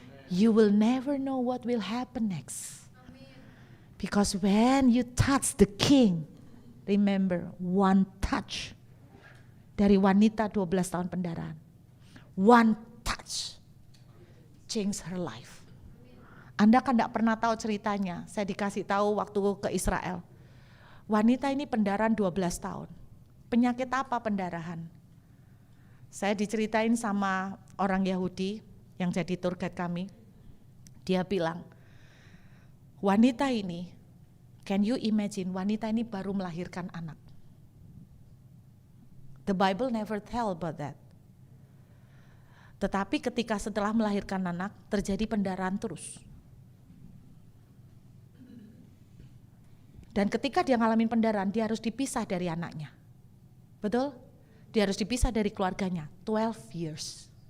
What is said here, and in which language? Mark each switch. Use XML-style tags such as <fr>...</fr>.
<en>You will never know what will happen next. Because when you touch the King, remember one touch</en> <id>dari wanita 12 tahun pendarahan.</id> <en>One touch change her life.</en> <id>Anda kan tidak pernah tahu ceritanya. Saya dikasih tahu waktu ke Israel. Wanita ini pendarahan 12 tahun. Penyakit apa pendarahan? Saya diceritain sama orang Yahudi yang jadi tour guide kami. Dia bilang, wanita ini,</id> <en>can you imagine,</en> <id>wanita ini baru melahirkan anak.</id> <en>The Bible never tell about that.</en> <id>Tetapi ketika setelah melahirkan anak, terjadi pendarahan terus. Dan ketika dia ngalamin pendarahan, dia harus dipisah dari anaknya. Betul? Dia harus dipisah dari keluarganya,</id> <en>12 years.</en>